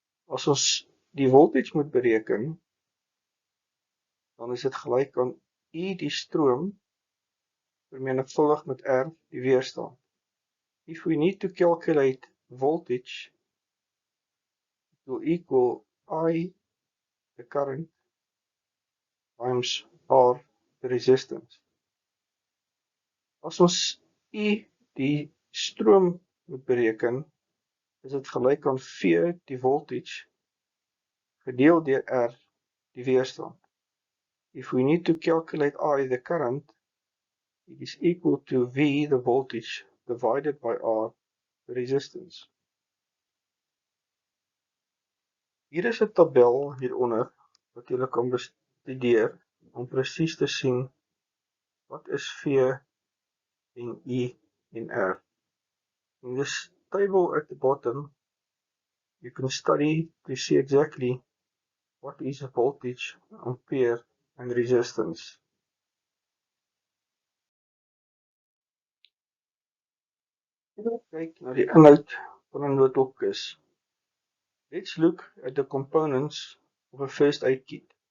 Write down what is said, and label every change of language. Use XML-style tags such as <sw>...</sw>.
<af>As ons die voltage moet bereken, dan is dit gelyk aan I die stroom vermenigvuldig met R die weerstand.</af> <en>If we need to calculate voltage, it will equal I the current times R the resistance.</en> <af>As ons I die stroom moet bereken, is dit gelyk aan V die voltage gedeel deur R die weerstand.</af> <en>If we need to calculate I the current, it is equal to V the voltage divided by R the resistance.</en> <af>Hier is 'n tabel hieronder wat julle kan bestudeer om presies te sien wat is V en I en R.</af> <en>In this table at the bottom, you can study to see exactly what is a voltage, ampere and resistance.</en> <af>Kyk na die inhoud van 'n noodopkus.</af> <en>Let's look at the components of a first aid kit.</en>